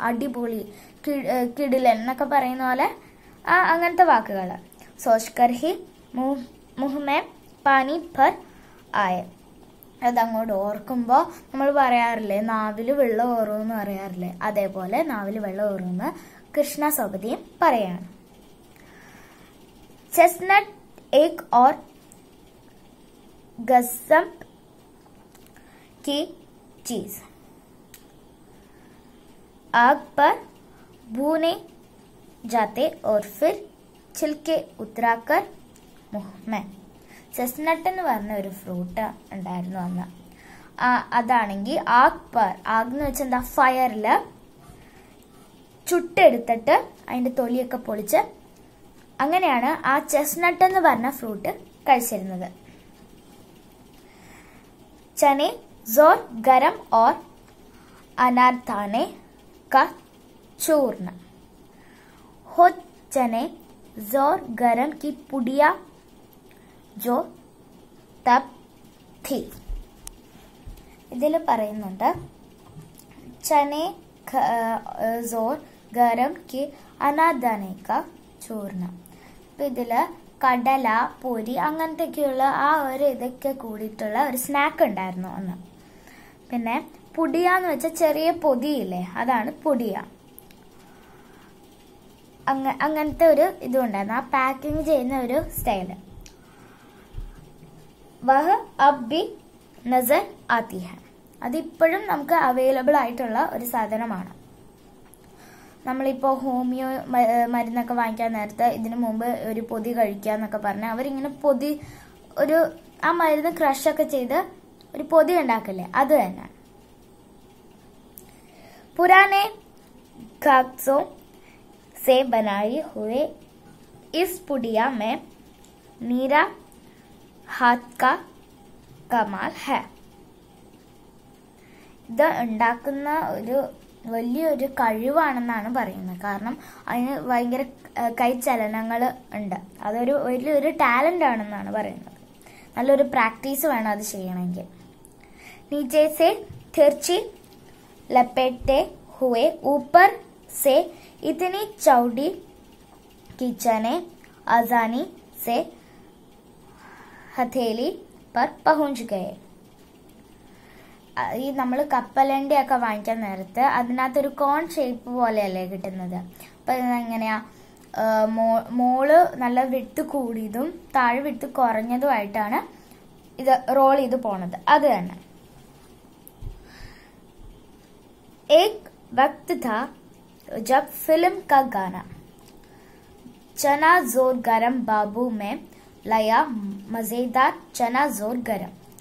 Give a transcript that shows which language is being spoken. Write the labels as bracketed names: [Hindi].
[Malayalam] അടിപൊളി, കിടിലൻ എന്നൊക്കെ പറയുന്ന പോലെ അങ്ങനത്തെ വാക്കുകൾ. [Hindi] സോച്കർ ഹി മുഹ്മേ പാനി ഭർ ആയ, [Malayalam] അതങ്ങോട്ട് ഓർക്കുമ്പോൾ നമ്മൾ പറയാറില്ലേ നാവില് വെള്ളം ഓറുമെന്ന് പറയാറില്ലേ, അതേപോലെ നാവില് വെള്ളം ഓറുമെന്ന് കൃഷ്ണ സൗബതിയും പറയാണ്. [Hindi] चेस्टनट एक और गज़ब की चीज, आग पर भूने जाते और फिर छिलके उतराकर मुंह में. [Malayalam] ചെസ്നട്ട് എന്ന് പറഞ്ഞ ഒരു ഫ്രൂട്ട് ഉണ്ടായിരുന്നു അന്ന്. അതാണെങ്കിൽ ആഗ് എന്ന് വെച്ചാൽ എന്താ, ഫയറില് ചുട്ടെടുത്തിട്ട് അതിന്റെ തൊലിയൊക്കെ പൊളിച്ച് അങ്ങനെയാണ് ആ ചെസ്നട്ട് എന്ന് പറഞ്ഞ ഫ്രൂട്ട് കഴിച്ചിരുന്നത്. [Hindi] ചനെ जोर गरम और अनारदाने का चूर्ण हो, चने जोर गरम की पुड़िया जो तब थी. [Malayalam] ഇതിൽ പറയുന്നുണ്ട് [Hindi] ചനെ जोर गरम की अनारदाने का चूर्ण. [Malayalam] അപ്പൊ ഇതില് കടല, പൊരി അങ്ങനത്തെയൊക്കെയുള്ള ആ ഒരു ഇതൊക്കെ കൂടിയിട്ടുള്ള ഒരു സ്നാക്ക് ഉണ്ടായിരുന്നു അന്ന്. പിന്നെ പുടിയ എന്ന് വെച്ചാൽ ചെറിയ പൊതിയില്ലേ, അതാണ് പുടിയ. അങ്ങനത്തെ ഒരു ഇതും ഉണ്ടായിരുന്നു, ആ പാക്കിങ് ചെയ്യുന്ന ഒരു സ്റ്റൈല്. [Hindi] വഹ് അബ് ബി നസർ ആത്തി ഹൈ, [Malayalam] അതിപ്പോഴും നമുക്ക് അവൈലബിൾ ആയിട്ടുള്ള ഒരു സാധനമാണ്. നമ്മളിപ്പോ ഹോമിയോ മരുന്നൊക്കെ വാങ്ങിക്കാൻ നേരത്തെ ഇതിനു മുമ്പ് ഒരു പൊതി കഴിക്കുക എന്നൊക്കെ പറഞ്ഞാൽ അവരിങ്ങനെ പൊതി, ഒരു ആ മരുന്ന് ക്രഷൊക്കെ ചെയ്ത് ഒരു പൊതി ഉണ്ടാക്കില്ലേ, അത് തന്നെ. [Hindi] പുരാനെ കാഗ്സോ से बनाई हुए इस पुड़िया में मेरा हाथ का कमाल है. [Malayalam] ഇത് ഉണ്ടാക്കുന്ന ഒരു വലിയൊരു കഴിവാണെന്നാണ് പറയുന്നത്. കാരണം അതിന് ഭയങ്കര കൈചലനങ്ങൾ ഉണ്ട്, അതൊരു വലിയൊരു ടാലന്റ് ആണെന്നാണ് പറയുന്നത്. നല്ലൊരു പ്രാക്ടീസ് വേണം അത് ചെയ്യണമെങ്കിൽ. [Hindi] नीचे से तिरछी लपेटे हुए ऊपर से इतनी चौड़ी कि चने आसानी से हथेली पर पहुंच गए. [Malayalam] ഈ നമ്മൾ കപ്പലണ്ടി ഒക്കെ വാങ്ങിക്കാൻ നേരത്ത് അതിനകത്തൊരു കോൺ ഷേപ്പ് പോലെയല്ലേ കിട്ടുന്നത്. അപ്പൊ എങ്ങനെയാ, മോള് നല്ല വിട്ട് കൂടിയതും താഴെ വിട്ട് കുറഞ്ഞതുമായിട്ടാണ് ഇത് റോൾ ചെയ്ത് പോണത്. അത് തന്നെ. [Hindi] एक वक्त था जब फिल्म का गाना चना जोर गरम बाबू में लया मजेदार चना जोर गरम.